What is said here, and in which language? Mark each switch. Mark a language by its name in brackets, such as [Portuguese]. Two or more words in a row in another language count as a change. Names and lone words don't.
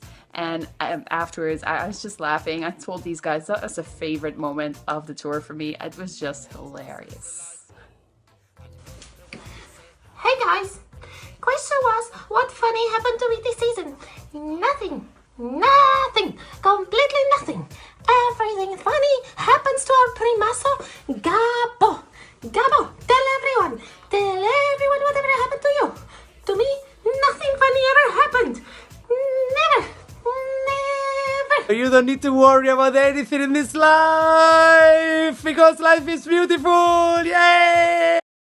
[English] And afterwards, I was just laughing. I told these guys that was a favorite moment of the tour for me. It was just hilarious. Hey guys! Question was, what funny happened to me this season? Nothing. Nothing. Completely nothing. Everything funny happens to our primazo, Gabo. Gabo, tell everyone. Tell everyone whatever happened to you. To me, nothing funny ever happened. Never. Never. You don't need to worry about anything in this life because life is beautiful. Yay!